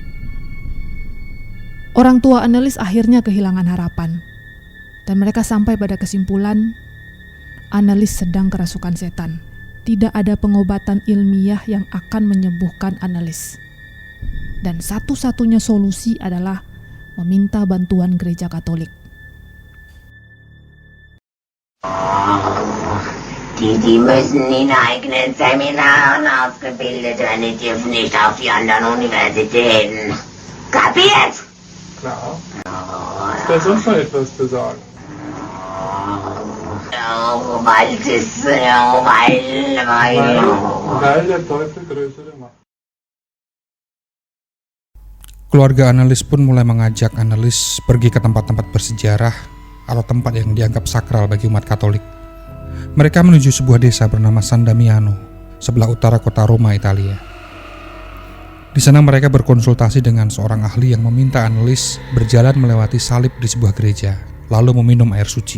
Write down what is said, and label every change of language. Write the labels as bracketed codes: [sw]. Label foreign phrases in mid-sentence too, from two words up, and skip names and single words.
[id] Orang tua Annelies akhirnya kehilangan harapan, dan mereka sampai pada kesimpulan Annelies sedang kerasukan setan. Tidak ada pengobatan ilmiah yang akan menyembuhkan Annelies. Dan satu-satunya solusi adalah meminta bantuan gereja Katolik. [de] Die müssen in eigenen Seminaren ausgebildet werden, die dürfen nicht auf die anderen Universitäten. Kapiert? Klar. Ist da sonst noch etwas zu sagen? Weil der Teufel größere Macht. [id] Keluarga Annelies pun mulai mengajak Annelies pergi ke tempat-tempat bersejarah atau tempat yang dianggap sakral bagi umat Katolik. Mereka menuju sebuah desa bernama San Damiano, sebelah utara kota Roma, Italia. Di sana mereka berkonsultasi dengan seorang ahli yang meminta Annelies berjalan melewati salib di sebuah gereja, lalu meminum air suci.